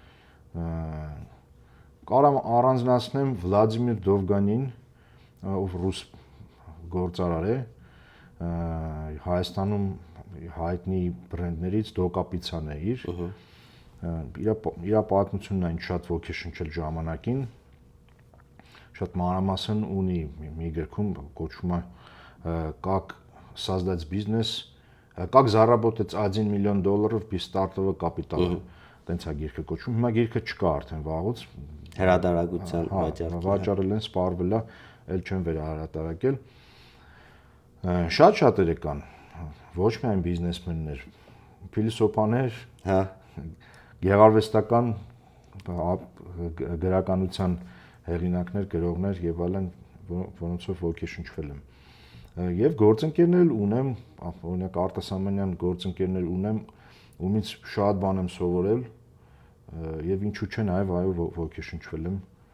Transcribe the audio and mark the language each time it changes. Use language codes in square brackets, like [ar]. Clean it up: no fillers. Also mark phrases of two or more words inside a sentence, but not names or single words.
[hy] կարամ առանձնացնեմ Վլադիմիր Դովգանին, ով ռուս գործարար է, Հայաստանում հայտնի բրենդներից Դոկապիցան է իր պատմությունն այն շատ ոգեշնչել ժամանակին, շատ մանրամասն ունի մի գրքում կոչվում է [ru] «Как создать бизнес», «Как заработать $1 миллион без стартового капитала»։ [hy] Տենց է գիրքը կոչվում։ Հիմա գիրքը չկա արդեն վաղուց։ Հրատարակության վաճառել են, սպառվել է, ել չեն վերահրատարակել։ Շատ-շատերը կան, ոչ միայն բիզնեսմեններ, փիլիսոփաներ, գեղարվեստական գրականության հեղինակներ, գրողներ եւ այլն, որոնցով ոգեշնչվել եմ։ Եվ գործընկերներ ունեմ, օրինակ արտասահմանյան գործընկերներ ունեմ, ումից շատ բան եմ սովորել եւ ինչու՞ չէ նաեւ այո ոգեշնչվել եմ։